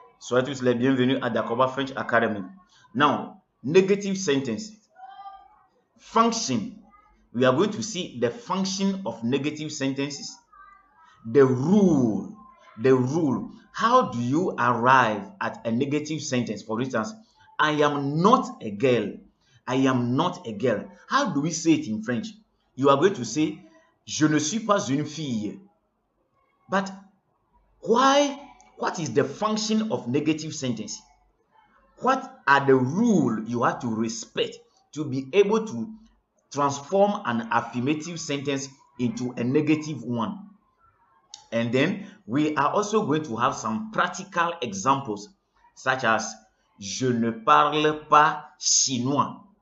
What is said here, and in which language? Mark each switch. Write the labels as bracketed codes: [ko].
[fr] Soyez tous les bienvenus à Dakoba French Academy. [en] Now, negative sentences. Function. We are going to see the function of negative sentences. The rule. How do you arrive at a negative sentence? For instance, I am not a girl. I am not a girl. How do we say it in French? You are going to say, [fr] je ne suis pas une fille. [en] But why? What is the function of negative sentence? What are the rules you have to respect to be able to transform an affirmative sentence into a negative one? And then we are also going to have some practical examples, such as [fr] je ne parle pas chinois.